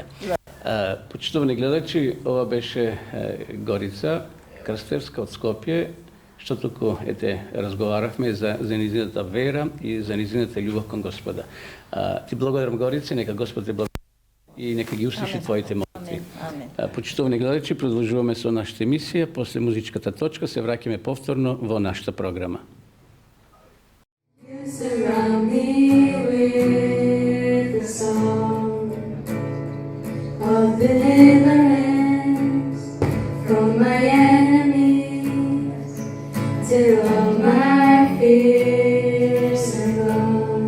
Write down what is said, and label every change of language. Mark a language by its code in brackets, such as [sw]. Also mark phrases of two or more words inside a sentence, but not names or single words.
[mk] Почитувани гледачи, ова беше Горица Крстевска од Скопје, што туку разговаравме за низината вера и за низината љубов кон Господа. Ти благодарам, Горица, нека Господ те благослови и нека ги услиши твоите молитви. молитви. [en] Amen. [mk] Почитувани гледачи, продолжуваме со нашата емисија. После музичката точка се враќаме повторно во нашата програма. [en] You surround me with the song of deliverance from my enemies, till all my fears are gone.